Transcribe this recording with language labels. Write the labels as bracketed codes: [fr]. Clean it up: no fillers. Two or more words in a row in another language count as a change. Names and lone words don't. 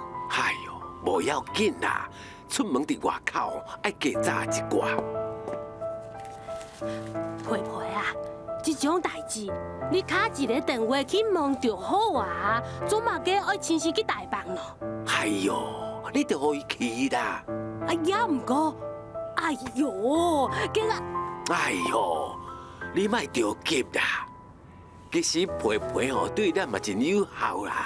[nan] 哎哟，无要紧啦，出门伫外口爱加早一寡。培培啊，这种代志，你打一个电话去问就好啊，做嘛个爱亲自去台北咯？哎哟，你着互伊去啦。哎呀，唔过，哎哟，今仔，哎哟，你莫着急啦。其实培培吼对咱嘛真有效啦。